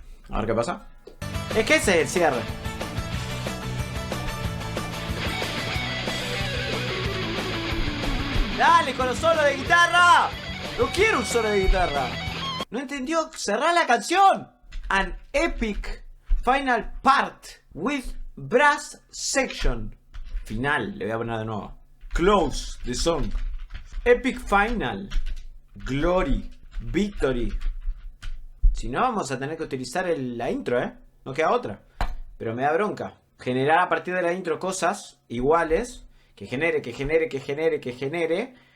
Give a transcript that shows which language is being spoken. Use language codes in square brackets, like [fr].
[es] A ver qué pasa. Es que ese es el cierre. ¡Dale con los solos de guitarra! ¡No quiero un solo de guitarra! ¿No entendió? ¡Cerrá la canción! [en] An epic final part with brass section. [es] Final, le voy a poner de nuevo. [en] Close the song. Epic final. Glory. Victory. [es] Si no, vamos a tener que utilizar la intro, ¿eh? No queda otra. Pero me da bronca. Generar a partir de la intro cosas iguales. Que genere, que genere, que genere, que genere.